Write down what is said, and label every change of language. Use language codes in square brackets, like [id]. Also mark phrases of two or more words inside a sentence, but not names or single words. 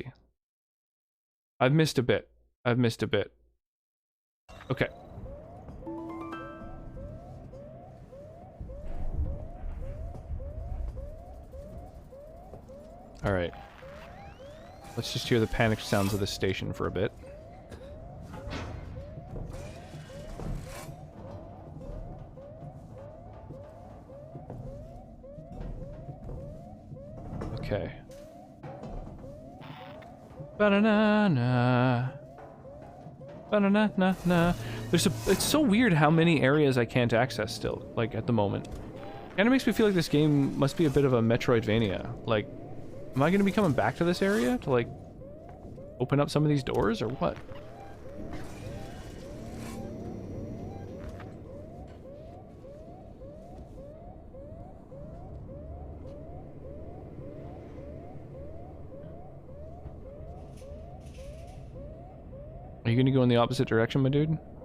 [en] I've missed a bit. Okay. Alright. Let's just hear the panicked sounds of the station for a bit. Okay. Ba-na-na-na. Ba-na-na-na-na. It's so weird how many areas I can't access still, like, at the moment. Kinda makes me feel like this game must be a bit of a Metroidvania. Like, am I gonna be coming back to this area to, like, open up some of these doors, or what? Are you gonna go in the opposite direction, my dude?